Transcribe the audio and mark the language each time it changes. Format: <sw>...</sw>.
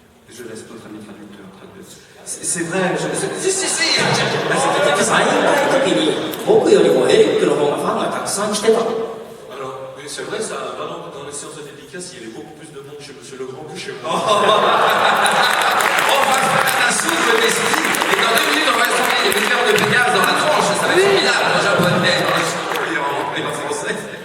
<fr>Je laisse notre ami traducteur traduire. C'est vrai, si.</fr> <ja>サイン会の時に僕よりもエリックの方がファンがたくさん来てた。</ja> <fr>Alors, c'est vrai, ça, dans les séances de dédicace, il y avait beaucoup plus de monde chez Monsieur Legrand que chez moi. On va faire un souffle d'esprit, et dans 2 minutes, on va sortir des milliards de pétards dans la tronche. Ça va être formidable en japonais, dans le et en français.</fr>